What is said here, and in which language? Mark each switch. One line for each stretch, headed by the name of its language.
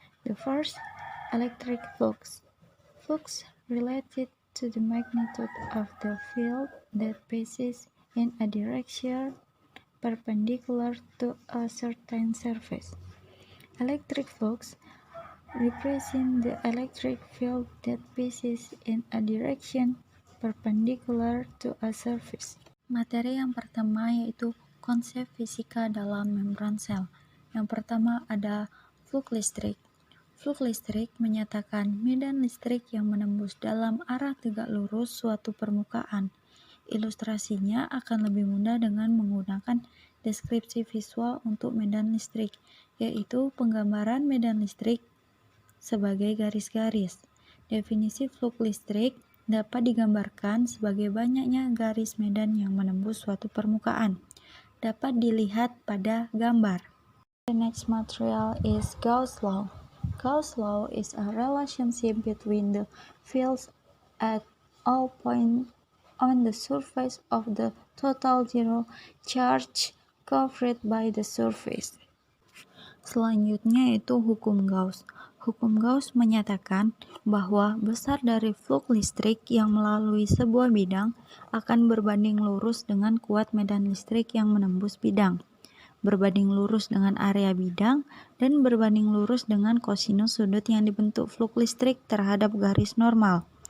English: The first, electric flux. Flux related to the magnitude of the field that passes in a direction perpendicular to a certain surface. Electric flux represents the electric field that passes in a direction perpendicular to a surface.
Indonesian: Materi yang pertama yaitu konsep fisika dalam membran sel. Yang pertama ada flux listrik. Flux listrik menyatakan medan listrik yang menembus dalam arah tegak lurus suatu permukaan. Ilustrasinya akan lebih mudah dengan menggunakan deskripsi visual untuk medan listrik, yaitu penggambaran medan listrik sebagai garis-garis. Definisi flux listrik dapat digambarkan sebagai banyaknya garis medan yang menembus suatu permukaan. Dapat dilihat pada gambar.
English: The next material is Gauss law. Gauss law is a relationship between the fields at all points on the surface of the total zero charge covered by the surface.
Indonesian: Selanjutnya yaitu hukum Gauss. Hukum Gauss menyatakan bahwa besar dari flux listrik yang melalui sebuah bidang akan berbanding lurus dengan kuat medan listrik yang menembus bidang, berbanding lurus dengan area bidang, dan berbanding lurus dengan kosinus sudut yang dibentuk flux listrik terhadap garis normal.